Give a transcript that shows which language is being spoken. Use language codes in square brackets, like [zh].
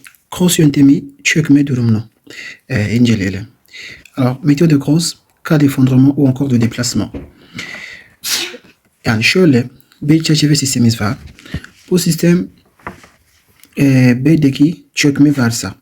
[tr] cross yöntemi çökme durumunu inceleyelim. [fr] Alors, méthode de cross, cas d'effondrement ou encore de déplacement. [tr] Yani şöyle bir çerçeve sistemimiz var. Bu sistem B'deki çökme varsa.